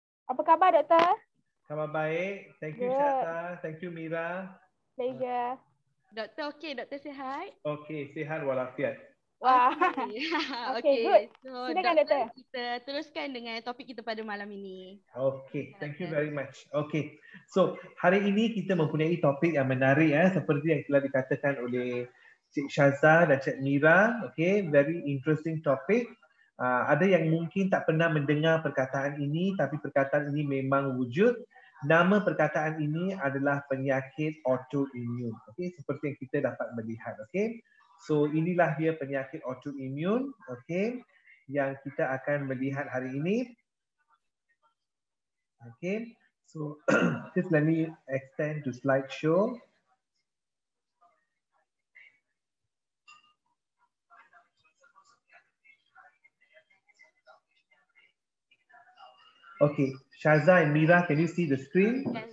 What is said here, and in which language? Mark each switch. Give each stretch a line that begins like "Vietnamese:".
Malay: Apa khabar Doktor? Khabar baik.
English: Thank you Syazah. Thank you Mira. Pleasure.
Malay: Doktor okey, doktor sihat? Okey, sihat walafiat. Wah. Okey,
English: good. So,
Malay: silakan doktor. Kita teruskan dengan topik kita pada malam ini. Okey,
English: thank you very much.
Malay: Okey. So, hari ini kita mempunyai topik yang menarik seperti yang telah dikatakan oleh Cik Syazah dan Cik Mira.
English: Okey, very interesting topic.
Malay: Ada yang mungkin tak pernah mendengar perkataan ini, tapi perkataan ini memang wujud. Nama perkataan ini adalah penyakit autoimun. Okey, seperti yang kita dapat melihat. Okey, so inilah dia penyakit autoimun. Okey, yang kita akan melihat hari ini.
English: Okey, so just let me extend to slideshow. Okay, Syazah and Mira, can you see the screen?